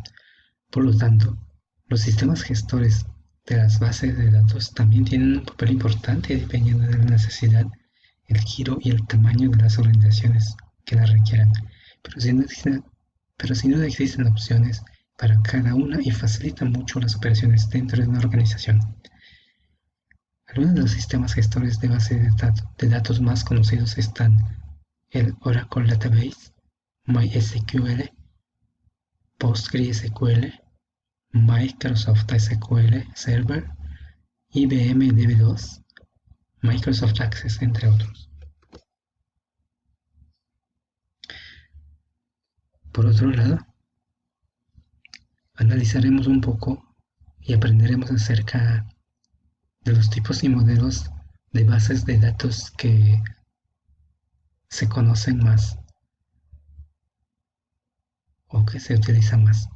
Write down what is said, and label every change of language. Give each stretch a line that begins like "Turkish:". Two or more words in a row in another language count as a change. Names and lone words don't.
Spanish: Por lo tanto, los sistemas gestores de las bases de datos también tienen un papel importante dependiendo de la necesidad, el giro y el tamaño de las organizaciones que las requieran, pero sin duda existen opciones para cada una y facilitan mucho las operaciones dentro de una organización. Algunos de los sistemas gestores de base de datos más conocidos están el Oracle Database, MySQL, PostgreSQL, Microsoft SQL Server, IBM DB2, Microsoft Access, entre otros. Por otro lado, analizaremos un poco y aprenderemos acerca de los tipos y modelos de bases de datos que se conocen más o que se utilizan más.